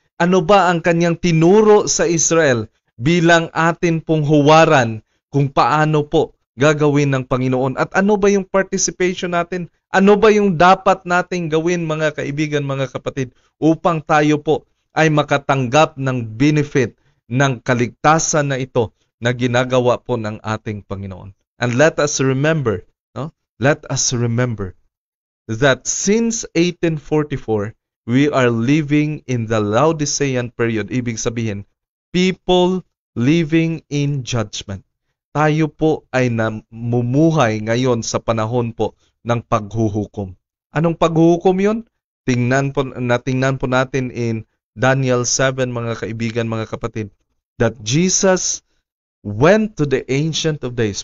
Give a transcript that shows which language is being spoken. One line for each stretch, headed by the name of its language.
Filipino: ano ba ang kanyang tinuro sa Israel bilang atin pong huwaran kung paano po gagawin ng Panginoon at ano ba yung participation natin, ano ba yung dapat nating gawin, mga kaibigan, mga kapatid, upang tayo po ay makatanggap ng benefit ng kaligtasan na ito na ginagawa po ng ating Panginoon.
English: And let us remember, no? Let us remember that since 1844, We are living in the Laodicean period.
Filipino: Ibig sabihin,
English: people living in judgment.
Filipino: Tayo po ay namumuhay ngayon sa panahon po ng paghuhukom. Anong paghuhukom yun? Tingnan po natin in Daniel 7, mga kaibigan, mga kapatid,
English: that Jesus went to the Ancient of Days.